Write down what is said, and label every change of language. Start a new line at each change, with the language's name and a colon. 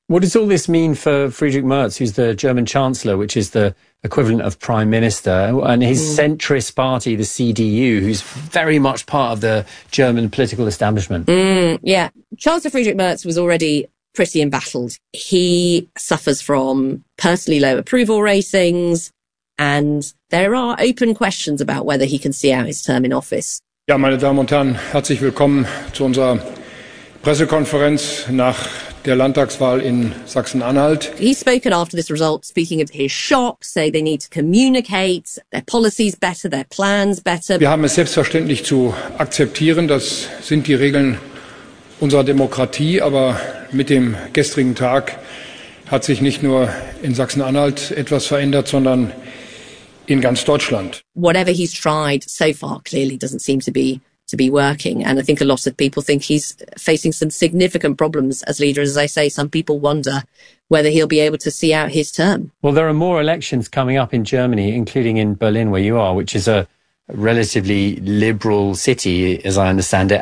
English: What does all this mean for Friedrich Merz, who's the German chancellor, which is the equivalent of prime minister, and his centrist party, the CDU, who's very much part of the German political establishment? Yeah. Chancellor Friedrich Merz was already pretty embattled. He suffers from personally low approval ratings, and there are open questions about whether he can see out his term in office.
German: Ja, meine Damen und Herren, herzlich willkommen zu unserer Pressekonferenz nach der Landtagswahl in Sachsen-Anhalt.
English: He's spoken after this result, speaking of his shock, say they need to communicate their policies better, their plans better.
German: Wir haben es selbstverständlich zu akzeptieren, das sind die Regeln unserer Demokratie, aber mit dem gestrigen Tag hat sich nicht nur in Sachsen-Anhalt etwas verändert, sondern in ganz Deutschland.
English: Whatever he's tried so far clearly doesn't seem to be to be working. And I think a lot of people think he's facing some significant problems as leader. As I say, some people wonder whether he'll be able to see out his term. Well, there are more elections coming up in Germany, including in Berlin, where you are, which is a relatively liberal city, as I understand it.